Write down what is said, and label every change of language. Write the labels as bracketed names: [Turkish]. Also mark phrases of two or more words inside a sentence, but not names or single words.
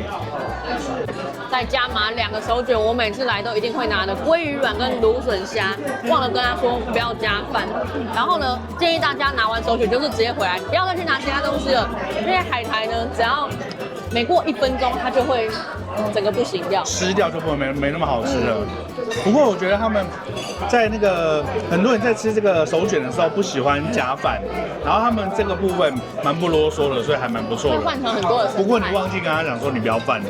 [Chinese] 再加碼2個手捲，我每次來都一定會拿的鮭魚卵跟蘆筍蝦，忘了跟他說不要加飯。然後呢，建議大家拿完手捲就是直接回來，不要再去拿其他東西了。因為海苔呢，只要每過1分鐘它就會整個不行掉，吃掉就不会沒那麼好吃了。不過我覺得他們在那個很多人在吃這個手卷的時候不喜歡加飯，然後他們這個部分蠻不囉嗦的，所以還蠻不錯的。會換成很多的生菜。不過你忘記跟他講說你不要飯。